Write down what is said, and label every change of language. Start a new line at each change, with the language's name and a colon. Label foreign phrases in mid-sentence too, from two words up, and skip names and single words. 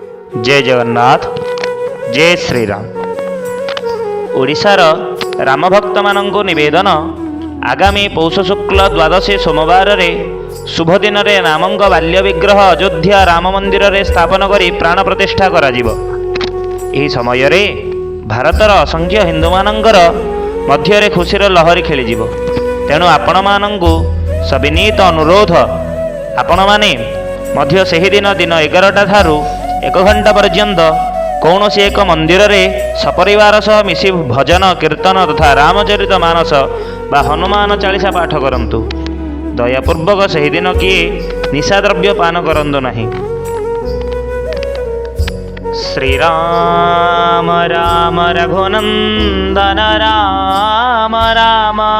Odia: ଜୟ ଜଗନ୍ନାଥ। ଜୟ ଶ୍ରୀରାମ। ଓଡ଼ିଶାର ରାମ ଭକ୍ତ ମାନଙ୍କୁ ନିବେଦନ ଆଗାମୀ ପୌଷ ଶୁକ୍ଳ ଦ୍ୱାଦଶୀ ସୋମବାର ରେ ଶୁଭ ଦିନ ରେ ରାମଙ୍କ ବାଲ୍ୟ ବିଗ୍ରହ ଅଯୋଧ୍ୟା ରାମ ମନ୍ଦିର ରେ ସ୍ଥାପନ କରି ପ୍ରାଣ ପ୍ରତିଷ୍ଠା କରା ଯିବ। ଏହି ସମୟ ରେ ଭାରତର ଅସଂଖ୍ୟ ହିନ୍ଦୁ ମାନଙ୍କର ମଧ୍ୟ ରେ ଖୁସିର ଲହରୀ ଖେଳି ଯିବ। ତେଣୁ ଆପଣ ମାନଙ୍କୁ ସବିନୟ ଅନୁରୋଧ ଆପଣ ମାନେ ମଧ୍ୟ ସେହି ଦିନ 11ଟା ଠାରୁ 1 ଘଣ୍ଟା ପର୍ଯ୍ୟନ୍ତ କୌଣସି ଏକ ମନ୍ଦିର ରେ ସପରିବାର ସହ ମିଶି ଭଜନ କୀର୍ତ୍ତନ ତଥା ରାମଚରିତ ମାନସ ବା ହନୁମାନ ଚାଳିଶା ପାଠ କରନ୍ତୁ। ଦୟାପୂର୍ବକ ସେହି ଦିନ କେହି ନିଶାଦ୍ରବ୍ୟ ପାନ କରନ୍ତୁ ନାହିଁ। श्रीराम राम रघुनंदन राम राम